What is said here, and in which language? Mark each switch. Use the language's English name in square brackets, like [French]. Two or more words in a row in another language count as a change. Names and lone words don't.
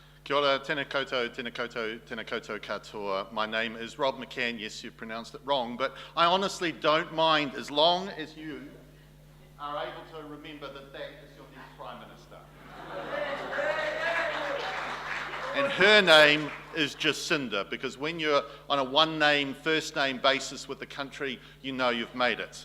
[Māori] Kia ora, tēnā koutou, tēnā koutou, tēnā koutou katoa. [English] My name is Rob McCann. Yes, you've pronounced it wrong, but I honestly don't mind as long as you are able to remember that that is your next Prime Minister. And her name is Jacinda, because when you're on a one-name, first-name basis with the country, you know you've made it.